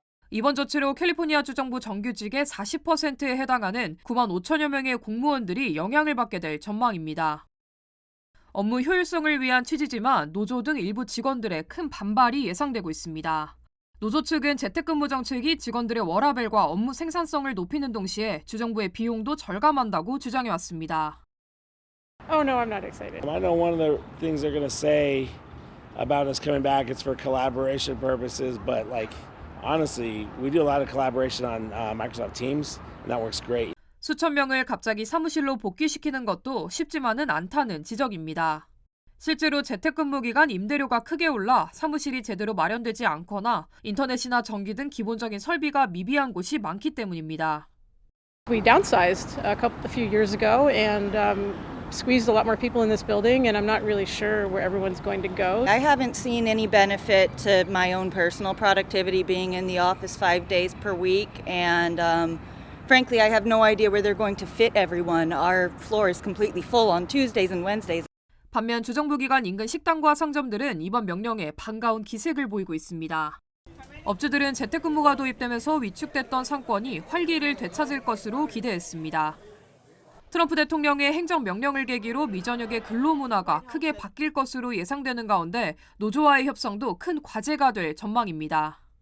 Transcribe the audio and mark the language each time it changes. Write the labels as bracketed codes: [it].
[ko] 이번 조치로 캘리포니아주 정부 정규직의 40%에 해당하는 9만 5천여 명의 공무원들이 영향을 받게 될 전망입니다. 업무 효율성을 위한 취지지만 노조 등 일부 직원들의 큰 반발이 예상되고 있습니다. 노조 측은 재택근무 정책이 직원들의 워라밸과 업무 생산성을 높이는 동시에 주정부의 비용도 절감한다고 주장해왔습니다. [en] Oh no, I'm not excited. I know one of the things they're going to say about us coming back is for collaboration purposes, but honestly, we do a lot of collaboration on Microsoft Teams, and that works great. [ko] 수천 명을 갑자기 사무실로 복귀시키는 것도 쉽지만은 않다는 지적입니다. 실제로 재택근무 기간 임대료가 크게 올라 사무실이 제대로 마련되지 않거나 인터넷이나 전기 등 기본적인 설비가 미비한 곳이 많기 때문입니다. [en] We downsized a few years ago and squeezed a lot more people in this building, and I'm not really sure where everyone's going to go. I haven't seen any benefit to my own personal productivity being in the office 5 days per week, and frankly, I have no idea where they're going to fit everyone. Our floor is completely full on Tuesdays and Wednesdays. [ko] 반면 주정부 기관 인근 식당과 상점들은 이번 명령에 반가운 기색을 보이고 있습니다. 업주들은 재택근무가 도입되면서 위축됐던 상권이 활기를 되찾을 것으로 기대했습니다. 트럼프 대통령의 행정명령을 계기로 미전역의 근로문화가 크게 바뀔 것으로 예상되는 가운데 노조와의 협상도 큰 과제가 될 전망입니다.